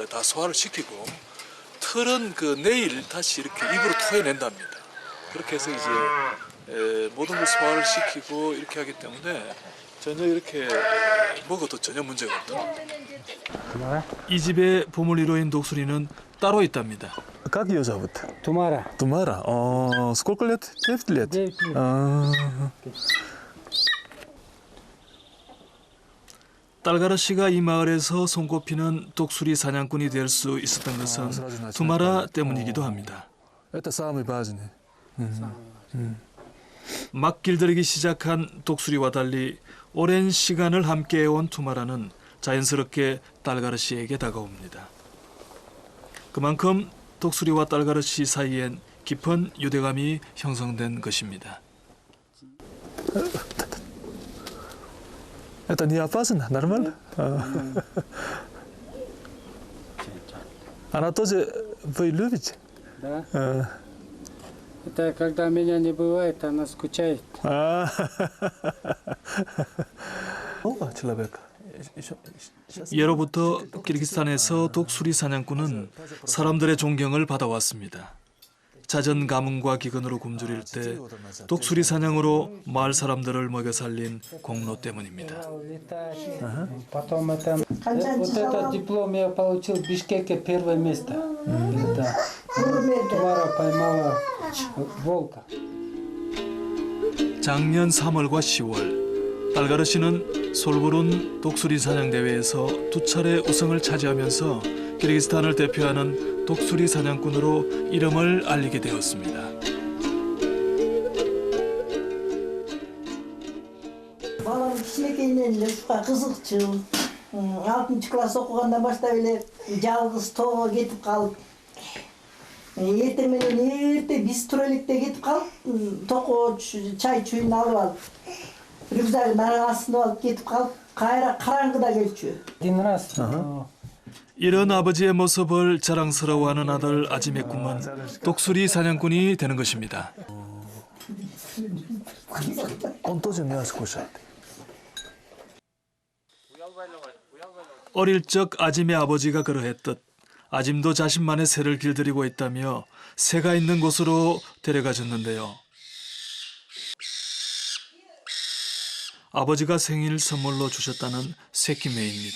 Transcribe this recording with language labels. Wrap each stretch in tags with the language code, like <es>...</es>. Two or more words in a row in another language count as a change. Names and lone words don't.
<ko>다 소화를 시키고 털은 내일 다시 이렇게 입으로 토해낸답니다. 그렇게 해서 이제 모든 걸 소화를 시키고 이렇게 하기 때문에 전혀 이렇게 먹어도 전혀 문제가 없다. 이 집의 보물이로인 독수리는 따로 있답니다.</ko> <ru>Как ее зовут? Тумара. Тумара. Сколько лет? 9 лет? 9 лет.</ru> <ko>딸가르씨가 이 마을에서 손꼽히는 독수리 사냥꾼이 될 수 있었던 것은 투마라 때문이기도 합니다.</ko> <ru>Это самый важный.</ru> <ko>막 길들이기 시작한 독수리와 달리 오랜 시간을 함께해온 투마라는 자연스럽게 딸가르씨에게 다가옵니다. 그만큼 독수리와 딸가르씨 사이엔 깊은 유대감이 형성된 것입니다.</ko> <ru>Это не опасно? Нормально? Она тоже вы любите? Да. Это когда меня не бывает, она скучает. человек.</ru> <ko>예로부터 키르기스탄에서 독수리 사냥꾼은 사람들의 존경을 받아왔습니다. 잦은 가뭄과 기근으로 굶주릴 때 독수리 사냥으로 마을 사람들을 먹여 살린 공로 때문입니다.</ko> <ru>Потом вот этот диплом я получил в Бишкеке первое место. Тумара поймала волка.</ru> <ko>작년 3월과 10월 딸가르씨는 솔부룬 독수리 사냥 대회에서 2차례 우승을 차지하면서 키르기스탄을 대표하는 독수리 사냥꾼으로 이름을 알리게 되었습니다.</ko> <ky>Балам кичинекейинен эле сууга кызыкчыл. 6-класс окугандан баштап эле жалгыз тоого кетип калып. Эртең менен эрте биз тура электе кетип калып, токоо чай чүйүн алып алып, рюкзагын арасында алып кетип калып, кайра караңгыда келчү.</ky> <ru>Один раз.</ru> <ko>이런 아버지의 모습을 자랑스러워하는 아들 아짐의 꿈은 독수리 사냥꾼이 되는 것입니다.</ko> <ru>Он тоже мясо кушает.</ru> <ko>어릴 적 아짐의 아버지가 그러했듯 아짐도 자신만의 새를 길들이고 있다며 새가 있는 곳으로 데려가 줬는데요. 아버지가 생일 선물로 주셨다는 새끼매입니다.</ko>